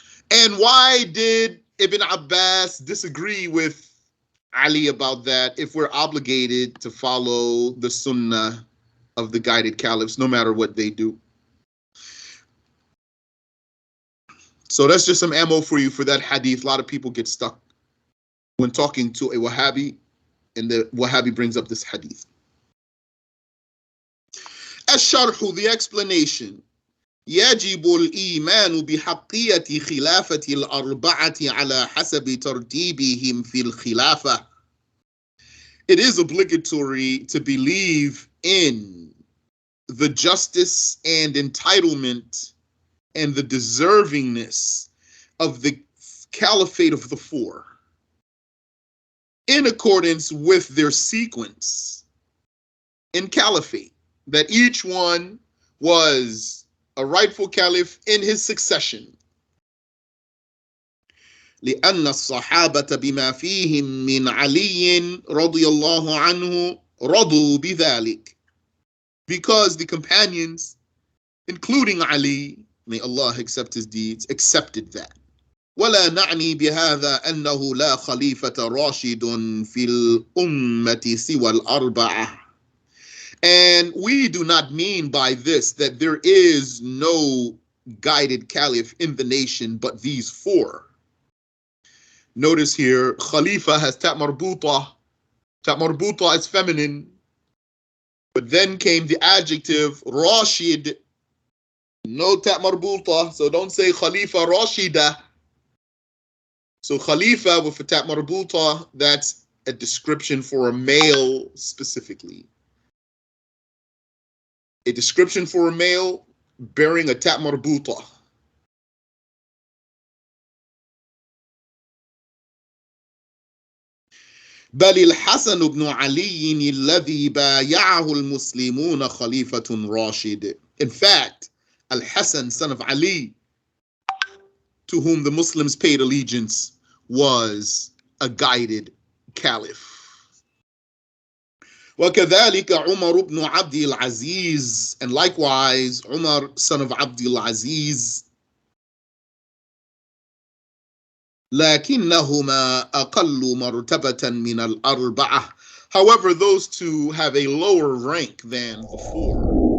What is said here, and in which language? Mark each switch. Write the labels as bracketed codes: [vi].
[en] And why did Ibn Abbas disagree with Ali about that if we're obligated to follow the sunnah of the guided caliphs, no matter what they do? So that's just some ammo for you for that hadith. A lot of people get stuck when talking to a Wahhabi, and the Wahhabi brings up this hadith. Ash-sharhu, the explanation. [ar] يجب الإيمان بحقية خلافة الأربعة على حسب ترتيبهم في الخلافة. [en] It is obligatory to believe in the justice and entitlement and the deservingness of the caliphate of the four, in accordance with their sequence in caliphate, that each one was a rightful caliph in his succession. [ar] لأن الصحابة بما فيهم من علي رضي الله عنه رضوا بذلك. [en] Because the companions, including Ali, may Allah accept his deeds, accepted that. [ar] ولا نعني بهذا أنه لا خليفة راشد في الأمة سوى الأربعة. [en] And we do not mean by this that there is no guided caliph in the nation but these four. Notice here, Khalifa has ta' marbuta. Ta' marbuta is feminine. But then came the adjective Rashid. No ta' marbuta, so don't say Khalifa Rashida. So Khalifa with a ta' marbuta, that's a description for a male specifically. a description for a male bearing a ta' marbuta. [ar] بل الحسن بن علي الذي بايعه المسلمون خليفة راشد. [en] In fact, Al-Hasan, son of Ali, to whom the Muslims paid allegiance, was a guided caliph. [ar] وكذلك عمر بن عبد العزيز, [en] and likewise Umar, son of Abdul Aziz, [ar] لكنهما أقل مرتبة من الأربعة. [en] However, those two have a lower rank than the four.